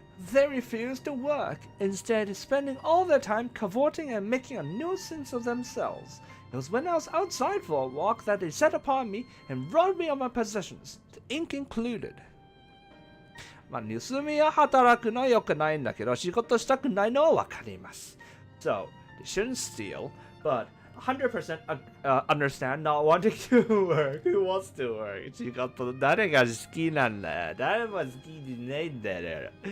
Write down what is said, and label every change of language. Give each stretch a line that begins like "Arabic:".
English: They refuse to work, instead spending all their time cavorting and making a nuisance of themselves. It was when I was outside for a walk that they set upon me and robbed me of my possessions, the ink included.
Japanese: まあ、盗みや働くのは良くないんだけど、仕事したくないのはわかります。
English: So, they shouldn't steal, but 100% understand not wanting to work. Who wants to work?
Japanese: 仕事誰が好きなんだよ。誰も好きじゃないんだよ。